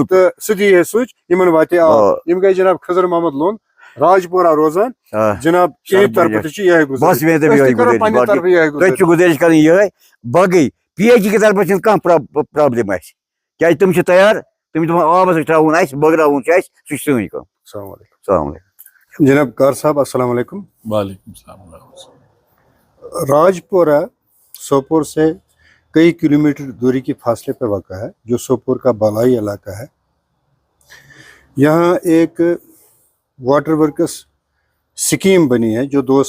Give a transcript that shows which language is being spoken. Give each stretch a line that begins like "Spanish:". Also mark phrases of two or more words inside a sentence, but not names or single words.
Kashmiri: تہٕ سُہ دی ہے سُچ یِمن واتہِ آب یِم گٔے جناب خضر محمد لون راجپورہ روزان جناب چٲنۍ طرفہٕ تہِ چھِ یِہے بس مےٚ دَپہِ یِہوٚے گُزٲرِش تۄہہِ چھُ گُزٲرِش کرٕنۍ یِہوٚے باقٕے پی ایچ ای کہِ طرفہٕ چھِنہٕ کانٛہہ پرابلِم اَسہِ کیازِ تِم چھِ تیار تِم چھِ دپان آبس ترٛاوُن اَسہِ بٲگراوُن چھُ اَسہِ سُہ چھِ سٲنۍ کٲم
Arabic: السلام علیکم السلام علیکم جناب کار صاحب السلام علیکم وعلیکم السلام
Urdu: راجپورہ سوپور سے کئی کلومیٹر دوری کے فاصلے پہ واقع ہے جو سوپور کا بالائی علاقہ ہے یہاں ایک واٹر ورکس سکیم بنی ہے جو 2